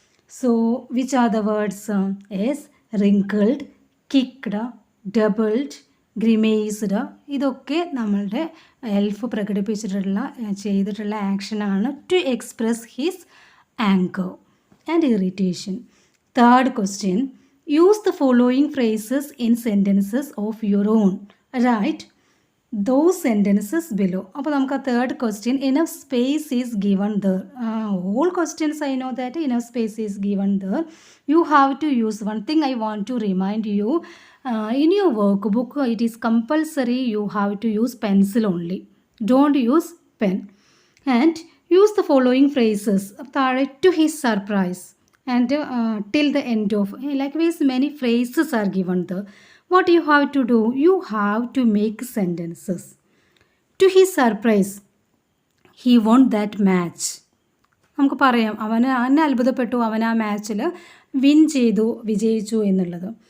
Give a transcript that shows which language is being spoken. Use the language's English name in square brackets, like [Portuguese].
[English] So which are the words? Yes wrinkled, kicked, doubled, grimaced. [Malayalam] ഇതൊക്കെ നമ്മളുടെ എൽഫ് ചെയ്തിട്ടുള്ള ആക്ഷനാണ് [English] To express his anger and irritation. Third question, use the following phrases in sentences of your own. Write those sentences below. [Malayalam] അപ്പോൾ നമുക്ക് ആ third question, [English] enough space is given there. All questions I know that enough space is given there. You have to use one thing I want to remind you. In your workbook it is compulsory you have to use pencil only. Don't use pen. And use the following phrases. To his surprise and till the end of. Likewise many phrases are given there. What you have to do? You have to make sentences. To his surprise, he won that match. [Malayalam] നമുക്ക് പറയാം അവന് അത്ഭുതപ്പെട്ടു, അവൻ ആ മാച്ചിൽ വിജയിച്ചു എന്നുള്ളത്.